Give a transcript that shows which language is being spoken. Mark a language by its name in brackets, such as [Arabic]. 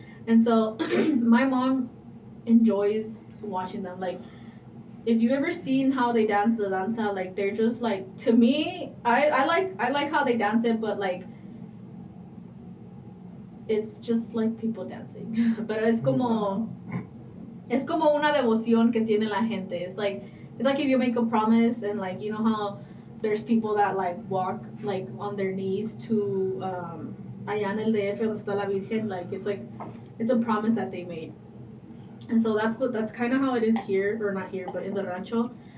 [English] And so my mom enjoys watching them. Like, if you ever seen how they dance the danza, like they're just like, to me, I like how they dance it, but like it's just like people dancing. [Spanish] Pero es como una devoción que tiene la gente. [English] It's like if you make a promise, and like, you know how there's people that like walk like on their knees to [Spanish] allá en el DF donde está la Virgen, [English] like it's like it's a promise that they made. And so that's kind of how it is here, or not here, but in the rancho.